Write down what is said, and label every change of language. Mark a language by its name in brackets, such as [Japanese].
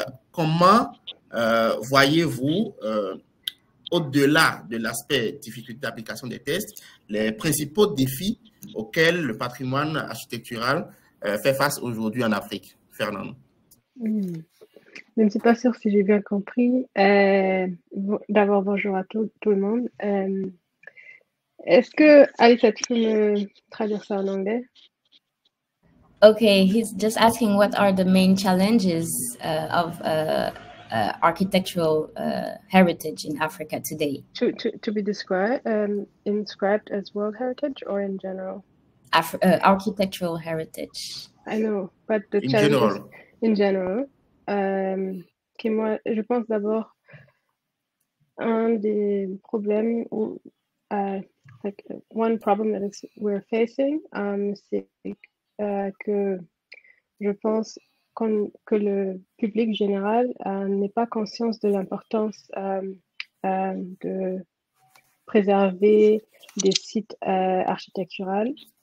[French] Comment voyez-vous, au-delà de l'aspect difficulté d'application des textes, les principaux défis auxquels le patrimoine architectural fait face aujourd'hui en Afrique? Fernand. Je ne suis pas sûre si j'ai bien compris. D'abord, bonjour à tout le monde. Est-ce que Aïssa, tu peux me traduire ça en anglais? [English] Okay, he's just asking what are the main challenges of architectural heritage in Africa today? To be described inscribed as World Heritage or in general? Architectural heritage. I know, but the challenges in general. [French] Moi, je pense d'abord un des problèmes [English] like one problem that we're facing, [French] c'est que je pense que le public général n'est pas conscient de l'importance de préserver des sites architecturaux.